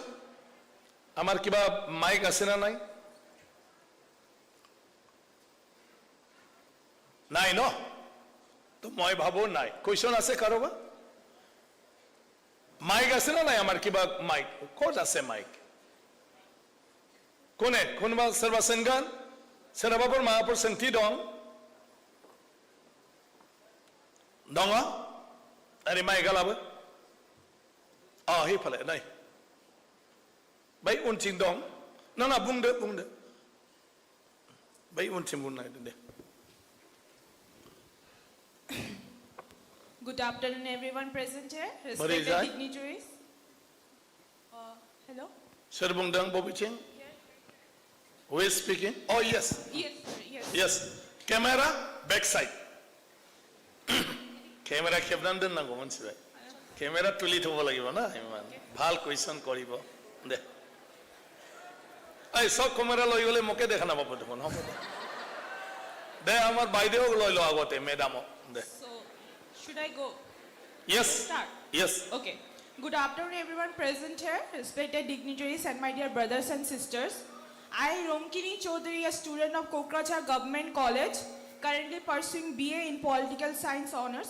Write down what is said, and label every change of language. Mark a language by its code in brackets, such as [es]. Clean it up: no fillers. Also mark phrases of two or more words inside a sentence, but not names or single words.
[as] আমাৰ কিবা মাইক আছে না নাই? নাই ন? তো মই ভাবো নাই। কুৱেশ্যন আছে কাৰোবাৰ? মাইক আছে না নাই? আমাৰ কিবা মাইক ক'ত আছে? মাইক কোনে? কোনোবা [brx] सोरबा सोंगोन? सोरहाबाफोर माबाफोर सोंथि दं? दङ? ओरै माइकआ लाबो। हैफाले नै बै उनथिं दं। ना बुंदो बै उनथिं बुंनो नागिरदों दे। [en] Good afternoon, everyone present here. What is Respected that? dignitaries. Hello? [brx] सोर बुंदों बबेथिं? [en] Who is speaking? Oh, yes. Yes, sir. Yes. Yes. Camera back side. Camera [brx] खेबनानै दोननांगौ मोनथिबाय। [as] Camera তুলি থ'ব লাগিব না ইমান ভাল কুৱেশ্যন কৰিব দে। এই সব ক্যামেৰা লৈ গ'লে মোকে দেখা নাপাব দেখোন। হ'ব দে আমাৰ বাইদেউক লৈ ল আগতে মেডামক দে। [en] So, should I go? Yes. Start. Yes. Okay. Good afternoon, everyone present here. Respected dignitaries and my dear brothers and sisters. I, Romkini Chaudhary, a student of Kokrachhar Government College, currently pursuing BA in Political Science Honours.